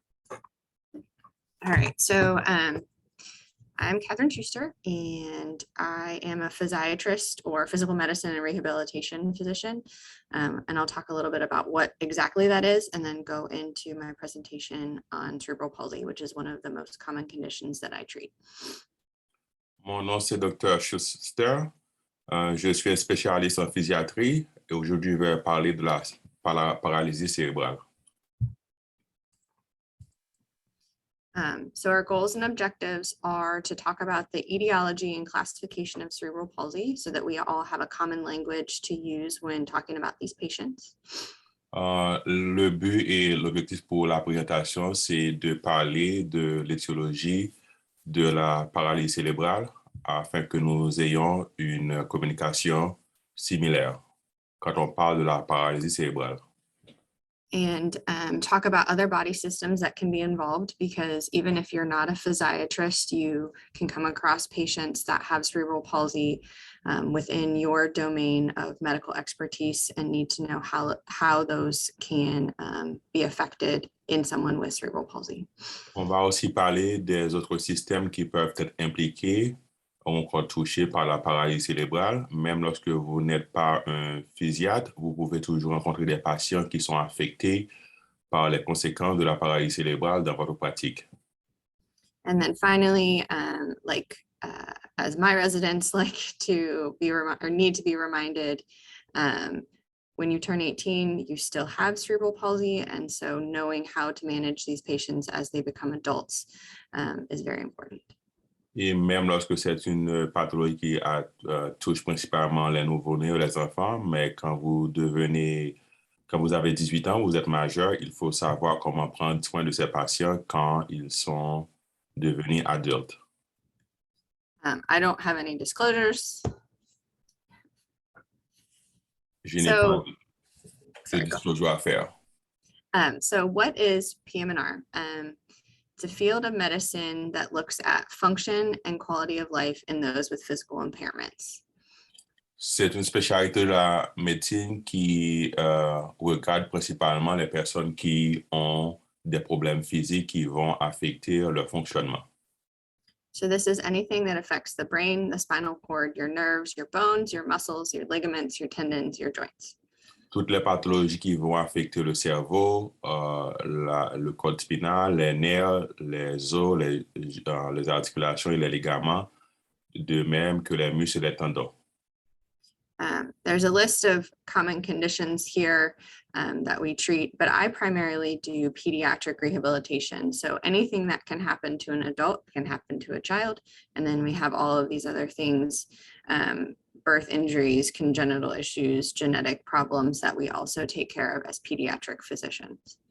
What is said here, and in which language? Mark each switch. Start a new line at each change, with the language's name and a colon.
English: All right, so I'm Catherine Schuster, and I am a physiatrist or physical medicine and rehabilitation physician. And I'll talk a little bit about what exactly that is, and then go into my presentation on cerebral palsy, which is one of the most common conditions that I treat.
French: Mon nom, c'est Dr. Schuster. Je suis un spécialiste en physiatrie et aujourd'hui, je vais parler de la paralysie cérébrale.
English: So our goals and objectives are to talk about the etiology and classification of cerebral palsy so that we all have a common language to use when talking about these patients.
French: Le but et l'objectif pour la présentation, c'est de parler de l'étiologie de la paralysie cérébrale afin que nous ayons une communication similaire quand on parle de la paralysie cérébrale.
English: And talk about other body systems that can be involved, because even if you're not a physiatrist, you can come across patients that have cerebral palsy within your domain of medical expertise and need to know how those can be affected in someone with cerebral palsy.
French: On va aussi parler des autres systèmes qui peuvent être impliqués ou encore touchés par la paralysie cérébrale. Même lorsque vous n'êtes pas un physiatre, vous pouvez toujours rencontrer des patients qui sont affectés par les conséquences de la paralysie cérébrale dans votre pratique.
English: And then finally, as my residents like to be need to be reminded, when you turn 18, you still have cerebral palsy, and so knowing how to manage these patients as they become adults is very important.
French: Et même lorsque c'est une pathologie qui touche principalement les nouveau-nés ou les enfants, mais quand vous avez 18 ans, vous êtes majeur, il faut savoir comment prendre soin de ces patients quand ils sont devenus adultes.
English: I don't have any disclosures.
French: Je n'ai pas de disclosure à faire.
English: So what is PM&R? It's a field of medicine that looks at function and quality of life in those with physical impairments.
French: C'est une spécialité de la médecine qui regarde principalement les personnes qui ont des problèmes physiques qui vont affecter leur fonctionnement.
English: So this is anything that affects the brain, the spinal cord, your nerves, your bones, your muscles, your ligaments, your tendons, your joints.
French: Toutes les pathologies qui vont affecter le cerveau, le code spinal, les nerfs, les os, les articulations et les ligaments, de même que les muscles et les tendons.
English: There's a list of common conditions here that we treat, but I primarily do pediatric rehabilitation. So anything that can happen to an adult can happen to a child. And then we have all of these other things, birth injuries, congenital issues, genetic problems that we also take care of as pediatric physicians.